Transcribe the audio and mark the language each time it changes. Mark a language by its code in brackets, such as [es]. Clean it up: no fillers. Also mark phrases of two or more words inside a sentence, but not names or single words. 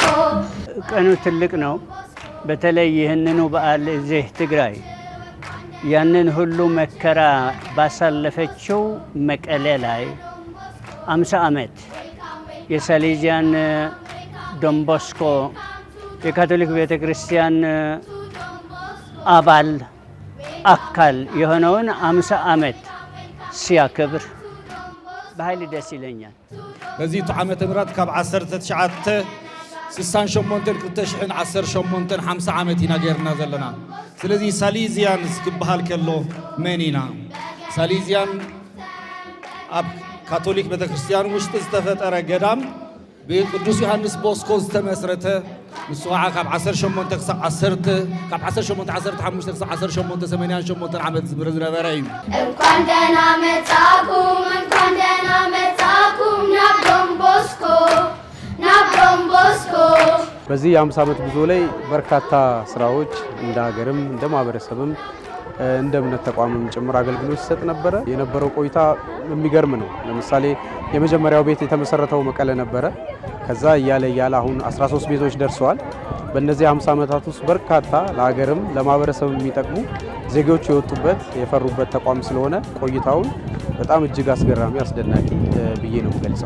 [am] ቀኑ ትልቅ ነው። በተለይ ይህንኑ በዓል እዚህ ትግራይ ያንን ሁሉ መከራ ባሳለፈችው መቀሌ ላይ 50 ዓመት የሳሌዚያን ዶን ቦስኮ የካቶሊክ ቤተክርስቲያን አባል አካል የሆነውን 50 ዓመት ሲያከብር በኃይል ደስ ይለኛል። በዚህ ዓመተ ምህረት [ti] ካብ 1968 50 ዓመት ኢና ገርና ዘለና። ስለዚህ ሳሌዚያን ዝክበሃል ከሎ መን ኢና? ሳሌዚያን ኣብ ካቶሊክ ቤተክርስቲያን ውሽጢ ዝተፈጠረ ገዳም ብቅዱስ ዮሐንስ ቦስኮ ዝተመስረተ ንሱ ከዓ ካብ 18 ክሳብ 10 ካብ 1815 ክሳብ 1888 ዓመት ዝነበረ እዩ። [am] እንኳን ደህና መጣኩም ናብ ዶን ቦስኮ ናብ ዶን ቦስኮ። በዚህ የ50 ዓመት ጉዞ ላይ በርካታ ስራዎች እንደ ሀገርም እንደ ማህበረሰብም እንደ እምነት ተቋምም ጭምር አገልግሎት ይሰጥ ነበረ። የነበረው ቆይታ የሚገርም ነው። ለምሳሌ የመጀመሪያው ቤት የተመሰረተው መቀለ ነበረ። ከዛ እያለ አሁን 13 ቤቶች ደርሰዋል። በእነዚህ 50 ዓመታት ውስጥ በርካታ ለሀገርም ለማህበረሰብ የሚጠቅሙ ዜጎች የወጡበት የፈሩበት ተቋም ስለሆነ ቆይታውን በጣም እጅግ አስገራሚ አስደናቂ ብዬ ነው የምገልጸው።